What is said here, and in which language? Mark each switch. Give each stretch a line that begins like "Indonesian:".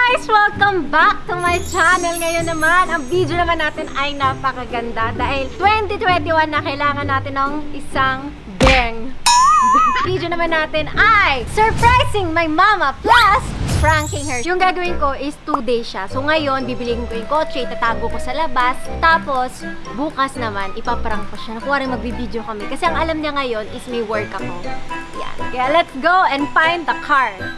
English: Welcome back to my channel.
Filipino: Ngayon naman, ang video naman natin ay napakaganda dahil 2021 na kailangan natin ng isang bang. Video naman natin ay
English: surprising my mama plus pranking her.
Filipino: Yung gagawin ko is 2 days siya. So ngayon, bibiliin ko yung kotse, itatago ko sa labas. Tapos, bukas naman, ipaprank ko siya. Nakuha rin magbibideo kami. Kasi ang alam niya ngayon is may work ako. Yan.
English: Kaya let's go and find the car.